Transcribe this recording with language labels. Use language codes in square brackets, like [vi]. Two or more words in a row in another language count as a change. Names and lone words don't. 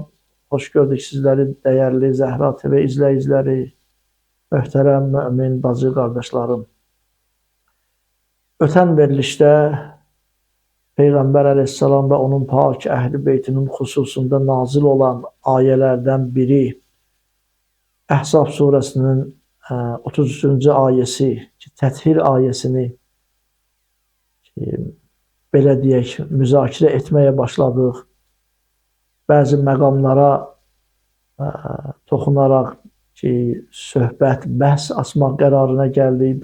[tr] Hoş gördük sizlerin değerli Zehra TV izleyicileri, möhtərəm mümin bacı kardeşlerim. [az] Ötən verilişdə Peygamber aleyhisselam ve onun pak ehli beytinin hususunda nazil olan ayelerden biri Ahzab suresinin 33. ayesi, Tethir ayesini belə deyək, müzakirə etmeye başladıq. Bazı məqamlara toxunaraq ki, söhbət, bəhs açmaq qərarına gəldik.